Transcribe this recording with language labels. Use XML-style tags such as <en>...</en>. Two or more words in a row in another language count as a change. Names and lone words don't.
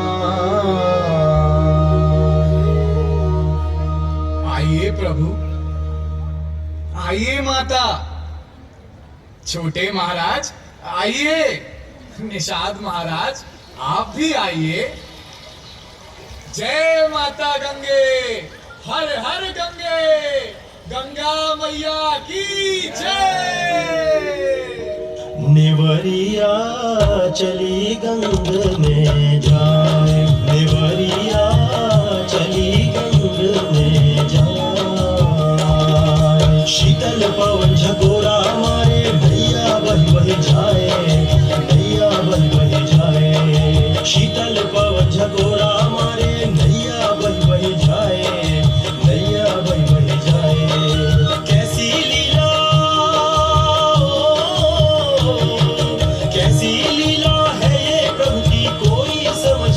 <hi>आइए प्रभु, आइए माता। छोटे महाराज आइए, निषाद महाराज आप भी आइए। जय माता गंगे, हर हर गंगे, गंगा मैया की जय। नेवरिया चली गंग में जाए, नेवरिया चली गंग में जाए, शीतल पवन झकोरा मारे, नैया बही बही जाए, नैया बही बही जाए, शीतल पवन झकोरा मारे, नैया बही बही जाए, नैया बही बही जाए। कैसी लीला, कैसी लीला है ये प्रभु की, कोई</hi>